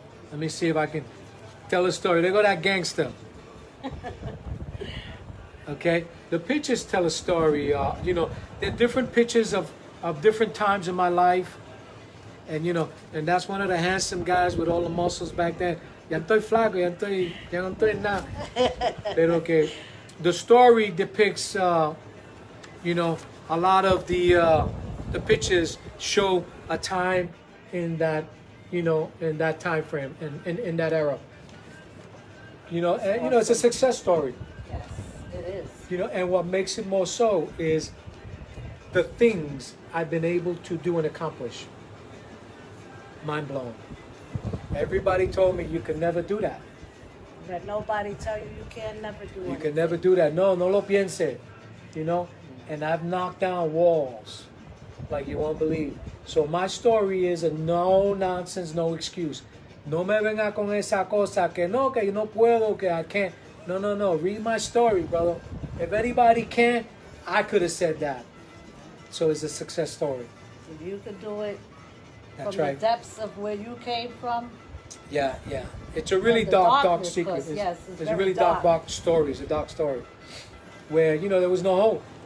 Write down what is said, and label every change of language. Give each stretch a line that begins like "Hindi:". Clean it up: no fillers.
English: Let me see if I can tell a story. There go that gangster. Okay? The pictures tell a story. They're different pictures of different times in my life. And, and that's one of the handsome guys with all the muscles back then.
Spanish: Ya estoy flaco, ya no estoy nada. Pero que the story depicts, a lot of the pictures show a time in that, in that time frame, in that era.
English: It's a success story. Yes, it is. And what makes it more so is the things I've been able to do and accomplish. Mind blown. Everybody told me you can never do that. Let nobody tell you you can never do it. You can never do that.
Spanish: No lo piense.
English: And I've knocked down walls like you won't believe. So my story is a no nonsense, no excuse.
Spanish: No me venga con esa cosa que no puedo, que
English: I can't. No. Read my story, brother. If anybody can, I could have said that. So it's a success story. If you could do it That's from right. the depths of where you came from. Yeah. It's a really the dark darkness, secret. because, yes, it's a very really dark story. It's a dark story. Where, there was no hope.